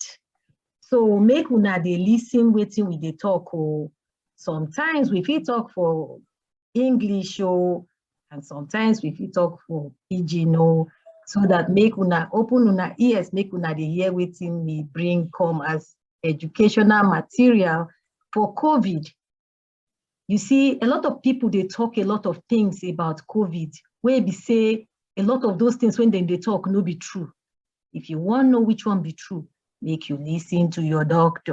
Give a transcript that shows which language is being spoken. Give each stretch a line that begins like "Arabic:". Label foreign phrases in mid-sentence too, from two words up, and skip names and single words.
Nigerian Pidgin: So make una dey listen wetin we dey talk. Sometimes we fit talk for English and sometimes we fit talk for Pidgin so that make una open una ears, make una dey hear wetin we bring come as educational material for COVID. You see, a lot of people, they talk a lot of things about COVID, where we say a lot of those things when they talk no be true. If you want to know which one be true, make you listen to your doctor.